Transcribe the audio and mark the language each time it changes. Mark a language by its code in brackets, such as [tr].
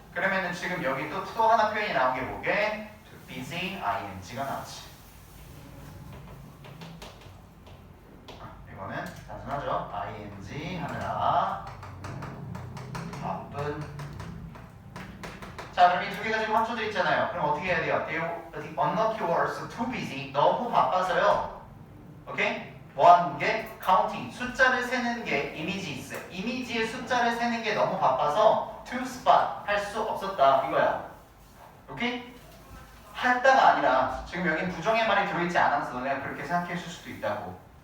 [ko] 그러면은 지금 여기 또 하나 표현이 나온 게 뭐게? busy ing가 나왔지. 이거는 단순하죠. ing 하느라 바쁜. 자, 그럼 이 두 개가 지금 합쳐져 있잖아요. 그럼 어떻게 해야 돼요? [en] The unlucky was too busy. [ko] 너무 바빠서요. 오케이? 뭐 하는 게? counting. 숫자를 세는 게 images. 이미지의 숫자를 세는 게 너무 바빠서 to spot. 할 수 없었다. 이거야. 오케이? 했다가 아니라 지금 여긴 부정의 말이 들어있지 않아서 너네가 그렇게 생각했을 수도 있다고.